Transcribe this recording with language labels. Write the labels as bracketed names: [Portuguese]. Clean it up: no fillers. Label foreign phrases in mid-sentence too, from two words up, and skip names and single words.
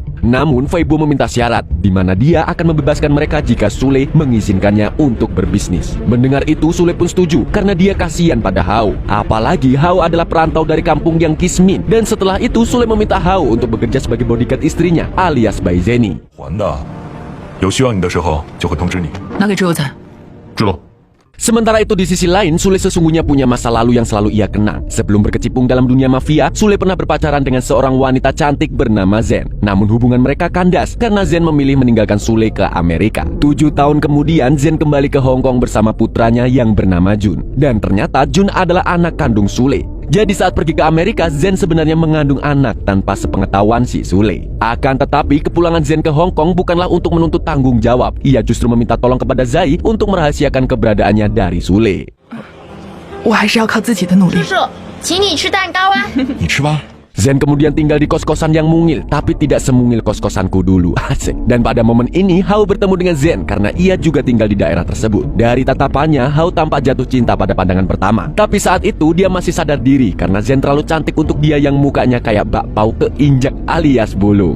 [Indonesian] Namun Fei Bo meminta syarat di mana dia akan membebaskan mereka jika Sule mengizinkannya untuk berbisnis. Mendengar itu Sule pun setuju karena dia kasihan pada Hao. Apalagi Hao adalah perantau dari kampung yang kismin. Dan setelah itu Sule meminta Hao untuk bekerja sebagai bodyguard istrinya alias Bai Zeni. [Chinese] 有需要你的时候就会通知你。拿给之后再。知道。 [Indonesian] Sementara itu di sisi lain, Sule sesungguhnya punya masa lalu yang selalu ia kenang. Sebelum berkecimpung dalam dunia mafia, Sule pernah berpacaran dengan seorang wanita cantik bernama Zen. Namun hubungan mereka kandas karena Zen memilih meninggalkan Sule ke Amerika. 7 tahun kemudian, Zen kembali ke Hong Kong bersama putranya yang bernama Jun. Dan ternyata Jun adalah anak kandung Sule. Jadi saat pergi ke Amerika, Zen sebenarnya mengandung anak tanpa sepengetahuan si Sule. Akan tetapi kepulangan Zen ke Hong Kong bukanlah untuk menuntut tanggung jawab. Ia justru meminta tolong kepada Zai untuk merahasiakan keberadaannya dari Sule. [Chinese] 我还是要靠自己的努力。叔叔，请你吃蛋糕啊！你吃吧。 [Indonesian] Zen kemudian tinggal di kos-kosan yang mungil, tapi tidak semungil kos-kosanku dulu. Asik. Dan pada momen ini, Hao bertemu dengan Zen karena ia juga tinggal di daerah tersebut. Dari tatapannya, Hao tampak jatuh cinta pada pandangan pertama. Tapi saat itu, dia masih sadar diri karena Zen terlalu cantik untuk dia yang mukanya kayak bakpao keinjak alias bulu.